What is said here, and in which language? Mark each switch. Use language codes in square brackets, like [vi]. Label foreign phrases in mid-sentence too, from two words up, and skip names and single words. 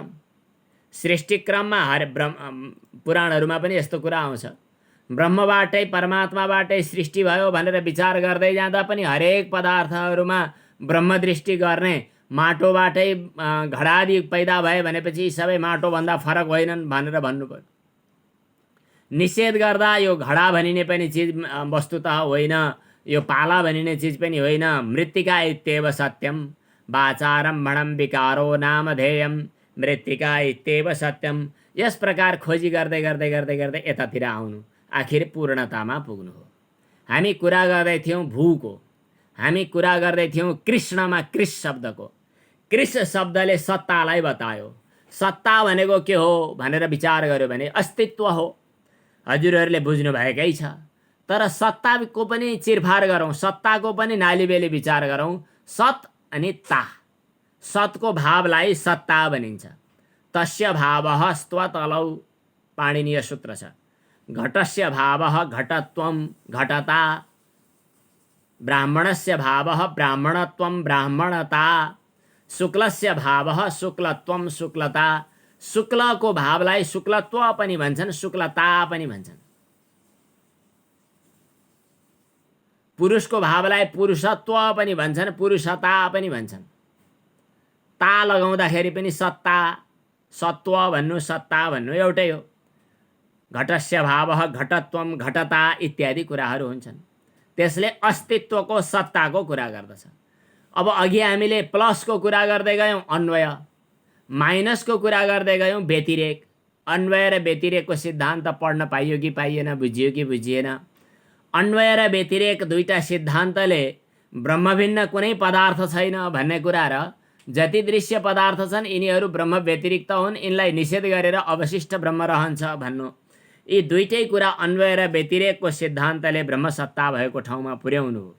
[ne] सृष्टि क्रममा पुराणहरूमा पनि यस्तो कुरा आउँछ, ब्रह्मबाटै परमात्माबाटै सृष्टि भयो भनेर विचार गर्दै जाँदा पनि हरेक पदार्थहरूमा ब्रह्मदृष्टि गर्ने, माटोबाटै घडादि पैदा भए भनेपछि सबै माटोभन्दा फरक होइनन् भनेर भन्नु पर्यो। निषेध गर्दा यो घडा भनिने पनि चिज वस्तुतः होइन, यो पाला भनिने चिज पनि होइन। [sa] मृत्तिका इत्येव सत्यम वाचारम्भणं विकारो नामधेयम मृत्तिका इत्येव सत्यम। [ne] यस प्रकार खोजी गर्दै गर्दै गर्दै गर्दै यतातिर आउनु, आखिर पूर्णतामा पुग्नु हो। हामी कुरा गर्दै थियौँ भूको, हामी कुरा गर्दै थियौँ कृष्णमा कृष शब्दको। कृष शब्दले सत्तालाई बतायो। सत्ता भनेको के हो भनेर विचार गर्यो भने अस्तित्व हो। हजुरहरूले बुझ्नु भएकै छ। तर सत्ताको पनि चिरफार गरौँ, सत्ताको पनि नालीबेली विचार गरौँ। सत अनि ता, सतको भावलाई सत्ता भनिन्छ। [sa] तस्य भावः स्वतलौ, [ne] पाणिनीय सूत्र छ। [sa] घटस्य भावः घटत्वं घटता, ब्राह्मणस्य भावः ब्राह्मणत्वं ब्राह्मणता, शुक्लस्य भावः शुक्लत्वं शुक्लता। [ne] शुक्लको भावलाई शुक्लत्व पनि भन्छन्, शुक्लता पनि भन्छन्। पुरुषको भावलाई पुरुषत्व पनि भन्छन्, पुरुषता पनि भन्छन्। ता लगाउँदाखेरि पनि सत्ता, सत्व भन्नु, सत्ता भन्नु एउटै हो। [sa] घटस्य भावः घटत्वं घटता [ne] इत्यादि कुराहरू हुन्छन्। त्यसले अस्तित्वको सत्ताको कुरा गर्दछ। अब अघि हामीले प्लसको कुरा गर्दै गयौँ, अन्वय, माइनसको कुरा गर्दै गयौँ, व्यतिरेक। अन्वय र व्यतिरेकको सिद्धान्त पढ्न पाइयो कि पाइएन, बुझियो कि बुझिएन? अन्वय र व्यतिरेक दुईटा सिद्धान्तले ब्रह्मभिन्न कुनै पदार्थ छैन भन्ने कुरा र जति दृश्य पदार्थ छन् यिनीहरू ब्रह्म व्यतिरिक्त हुन्, यिनलाई निषेध गरेर अवशिष्ट ब्रह्म रहन्छ भन्नु, यी दुईटै कुरा अन्वय र व्यतिरेकको सिद्धान्तले ब्रह्मसत्ता भएको ठाउँमा पुर्याउनु हो।